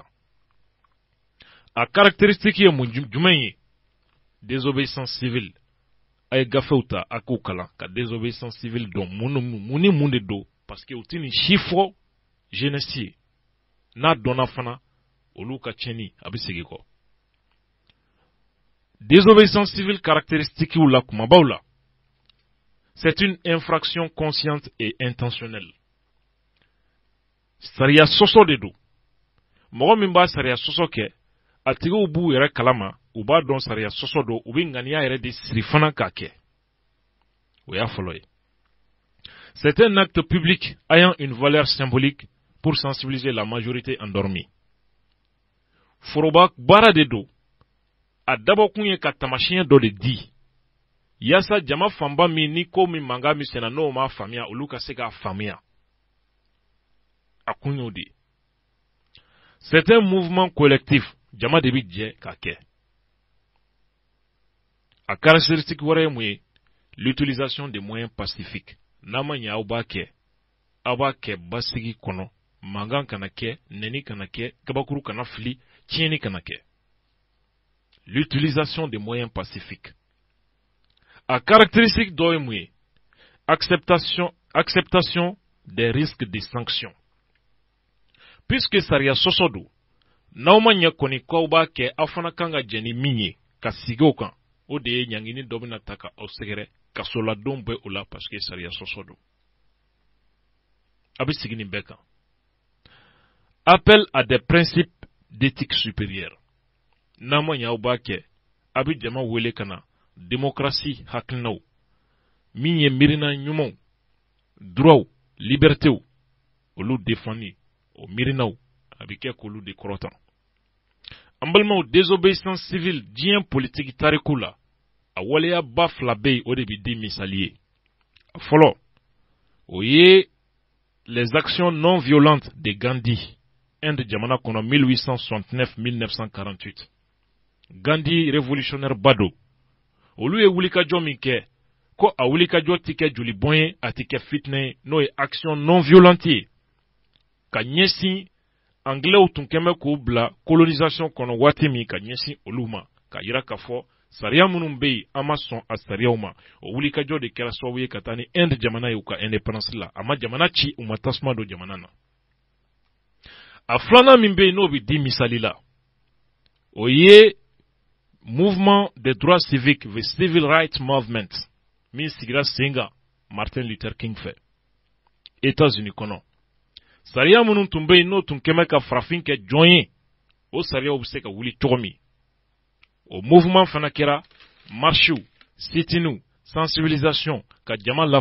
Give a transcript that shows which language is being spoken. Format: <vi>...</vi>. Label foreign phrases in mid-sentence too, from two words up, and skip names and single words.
<bm>A caractéristique ye mun jumɛn ye?</bm> <fr>Désobéissance civile.</fr> <bm>A ye gafew ta a k'u kalan ka</bm> <fr>désobéissance civile</fr> <bm>dɔn mun ni mun de don parce que u ti nin si fɔ jeunesse ye. N'a dɔnna fana olu ka tiɲɛni a bɛ segin kɔ.</bm> <fr>Désobéissance civile caractéristique</fr> <bm>ou la kumabaw,</bm> <fr>c'est une infraction consciente et intentionnelle.</fr> <bm>Sariya soso de do. Mɔgɔ min b'a sariya soso kɛ, a tigiw b'u yɛrɛ kalama, u b'a dɔn sariya soso do, u bɛ ŋaniya yɛrɛ de siri fana k'a kɛ. O y'a fɔlɔ ye.</bm> <fr>C'est un acte public ayant une valeur symbolique pour sensibiliser la majorité endormie.</fr> <bm>Foroba baara de do. A dabɔ kun ye ka tamasiyɛn dɔ de di yasa jama fanba min ni ko min mankan min sɛnɛ n'o ma faamuya olu ka se k'a faamuya a kun y'o de.</bm> <fr>C'est un mouvement collectif</fr> <bm>jama de bi jɛ k'a kɛ. A caractéristique wɛrɛ ye mun ye?</bm> <fr>L'utilisation des moyens pacifiques.</fr> <bm>N'a ma ɲɛ aw b'a kɛ basigi kɔnɔ mankan kana kɛ nɛni kana kɛ kabakuru kana fili tiɲɛni kana kɛ.</bm> <fr>L'utilisation des moyens pacifiques.</fr> <bm>A caractéristique dɔ ye mun ye?</bm> <fr>Acceptation des risques de sanctions.</fr> <bm>Puisque sariya sɔsɔ do, n'aw ma ɲɛ kɔni k'aw b'a kɛ aw fana kan ka jɛn ni min ye ka sigi o kan, o de ye ɲangini dɔ bɛna ta ka aw sɛgɛrɛ kasoladenw bɛ o la</bm> <fr>parce que</fr> <bm>sariya sɔsɔ do. A bɛ sigi nin bɛɛ kan.</bm> <fr>Appel à des principes d'éthique supérieure.</fr> <bm>N'a ma ɲɛ aw b'a kɛ, a bɛ jama wele ka na démocratie hakilinaw min ye mirina ɲumanw</bm> <fr>droit liberté</fr> <bm>olu défendre o mirinaw a bɛ kɛ k'olu de kɔrɔtan an balimaw</bm> <fr>désobéissance civile</fr> <bm>diɲɛ politique tariku la a waleya ba fila bɛ yen o de bɛ di misali ye fɔlɔ o ye</bm> <fr>les actions non violentes de Gandhi</fr> <bm>Inde jamana kɔnɔ 1869-1948 Gandhi révolutionnaire bado olu ye wulikajɔ min kɛ ko a wulikajɔ ti kɛ joli bɔn ye a ti kɛ fitinɛ ye n'o ye</bm> <fr>action non violente</fr> <bm>ye ka ɲɛsin anglais tun kɛmɛ k'u bila colonisation kɔnɔ waati min ka ɲɛsin olu ma ka yira k'a fɔ sariya minnu bɛ yen an ma sɔn a sariyaw ma o wulikajɔ de kɛra sababu ye ka taa ni Inde jamana ye u ka indépendance la a ma jamana ci u ma tasuma don jamana na a filanan min bɛ yen n'o bɛ di misali la o ye</bm> <fr>mouvement des droits civiques</fr> <en>the civil rights movement</en> <bm>min sigira sen kan Martin Luther King fɛ États-Unis kɔnɔ sariya minnu tun bɛ yen n'o tun kɛmɛ ka farafin kɛ jɔn ye o sariyaw bɛ se ka wuli cogo min o mouvement fana kɛra marchiw sitiniw sensibilisation ka jama la</bm>